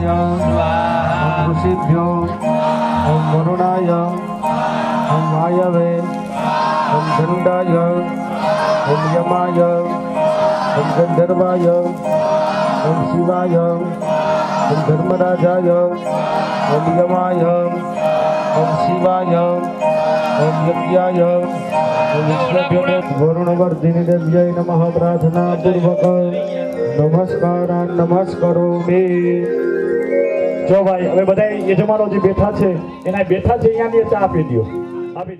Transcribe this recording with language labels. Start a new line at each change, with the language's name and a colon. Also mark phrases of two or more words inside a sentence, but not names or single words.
Sanskrit: ऋषिभ्यो ओम वरुणाय ओम वायवे ओम दंडाय ओम यमाय ओम गंधर्वाय ओम शिवाय ओम धर्मराजाय ओम यमाय ओम शिवाय ओम यज्ञाय ओम विष्णुभ्यो वरुणवर्धिनी देव्यै नमः प्रार्थना पूर्वक नमस्कारान् नमस्करोमि।
Gujarati: જો ભાઈ હવે બધા યજમાનો જે બેઠા છે એના બેઠા છે અહીંયાની ચા આપી દો આપી દો